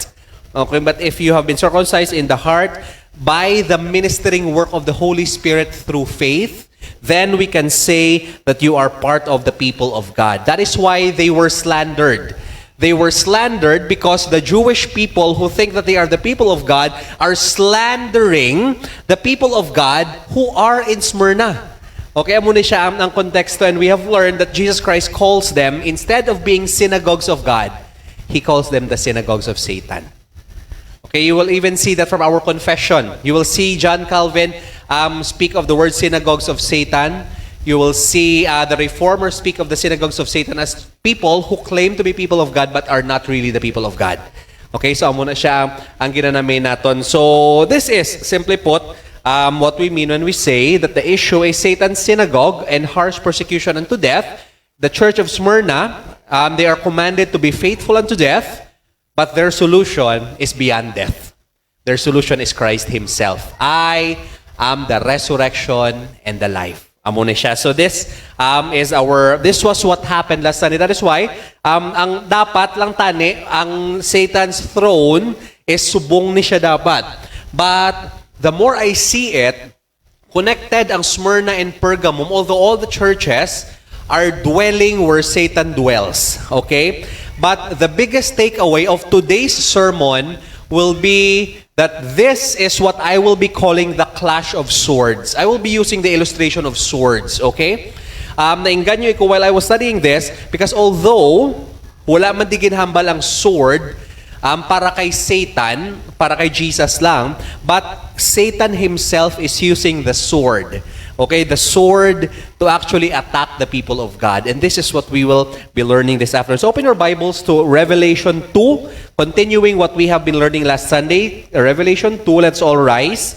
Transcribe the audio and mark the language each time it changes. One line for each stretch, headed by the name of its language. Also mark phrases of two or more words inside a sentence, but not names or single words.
English: Okay, but if you have been circumcised in the heart by the ministering work of the Holy Spirit through faith, then we can say that you are part of the people of God. That is why they were slandered. They were slandered because the Jewish people who think that they are the people of God are slandering the people of God who are in Smyrna.
Hiligaynon: Okay, muna siya ang konteksto,
English: and we have learned that Jesus Christ calls them, instead of being synagogues of God, He calls them the synagogues of Satan. Okay, you will even see that from our confession. You will see John Calvin speak of the word synagogues of Satan. You will see the Reformers speak of the synagogues of Satan as people who claim to be people of God but are not really the people of God.
Hiligaynon: Okay, so amo na siya ang ginanamay naton.
English: So this is, simply put, what we mean when we say that the issue is Satan's synagogue and harsh persecution unto death the church of Smyrna, they are commanded to be faithful unto death, but their solution is beyond death. Their solution is Christ Himself. I am the resurrection and the life.
Hiligaynon: Amo na siya.
English: So this this was what happened last Sunday. That is why,
Hiligaynon: ang dapat lang tani, ang Satan's throne is subong ni siya dapat.
English: But the more I see it,
Hiligaynon: connected ang
English: Smyrna and Pergamum, although all the churches are dwelling where Satan dwells. Okay? But the biggest takeaway of today's sermon will be that this is what I will be calling the clash of swords. I will be using the illustration of swords, okay?
Hiligaynon: Nainganyo ko
English: while I was studying this because although
Hiligaynon: wala man di ginhambal ang sword para kay Satan, para kay Jesus lang,
English: but Satan himself is using the sword. Okay, the sword to actually attack the people of God. And this is what we will be learning this afternoon. So open your Bibles to Revelation 2, continuing what we have been learning last Sunday. Revelation 2, let's all rise.